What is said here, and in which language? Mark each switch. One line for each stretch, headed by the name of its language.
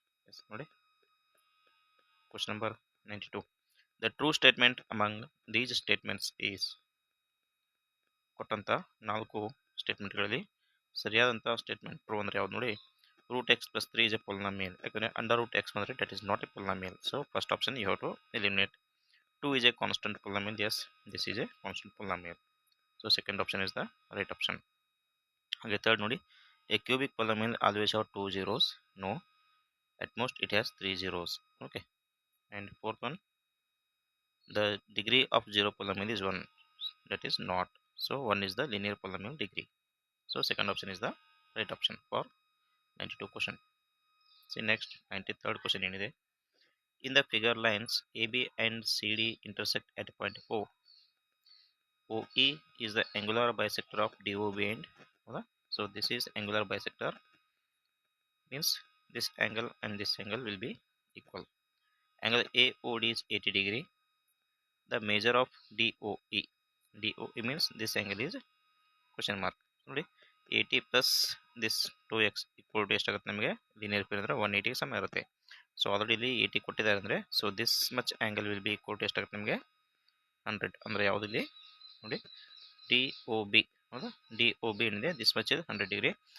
Kannada: S, ನೋಡಿ question number 92.
English: The true statement among these statements is.
Kannada: ಕೊಟ್ಟಂಥ 4 ಸ್ಟೇಟ್ಮೆಂಟ್ಗಳಲ್ಲಿ ಸರಿಯಾದಂಥ statement true ಅಂದರೆ ಯಾವ್ದು ನೋಡಿ,
English: Root x plus 3 is a polynomial.
Kannada: ಯಾಕಂದರೆ ಅಂಡರ್ ರೂಟ್ ಎಕ್ಸ್ ಬಂದರೆ
English: That is not a polynomial. So first option you have to eliminate. 2 is a constant polynomial. Yes, this is a constant polynomial. So second option is the right option. Okay, third
Kannada: ನೋಡಿ,
English: a cubic polynomial always have 2 zeros. No, at most it has 3 zeros. Okay, and fourth one, the degree of 0 polynomial is 1. That is not. So 1 is the linear polynomial degree. So second option is the right option for 92 question. See next 93rd question
Kannada: ಏನಿದೆ.
English: In the figure, lines AB and CD intersect at point O. OE is the angular bisector of DOB and so this is angular bisector, means this angle and this angle will be equal. Angle AOD is 80 degree. The measure of DOE means this angle is question mark.
Kannada: ನೋಡಿ,
English: 80 plus this 2x equal to
Kannada: ಎಷ್ಟಾಗುತ್ತೆ ನಮಗೆ, linear period ಅಂದರೆ 180 ಗೆ ಸಮ ಇರುತ್ತೆ.
English: so
Kannada: already ಇಲ್ಲಿ 80 ಕೊಟ್ಟಿದ್ದಾರೆ ಅಂದರೆ
English: so this much angle will be equal to
Kannada: ಎಷ್ಟಾಗುತ್ತೆ ನಮಗೆ
English: 100.
Kannada: ಅಂದರೆ ಯಾವುದಿಲ್ಲಿ ನೋಡಿ ಡಿ ಒ ಬಿ, ಹೌದಾ, ಡಿ ಒ ಬಿ ಏನಿದೆ ದಿಸ್ ಮಚ್ ಇದೆ 100 ಡಿಗ್ರಿ.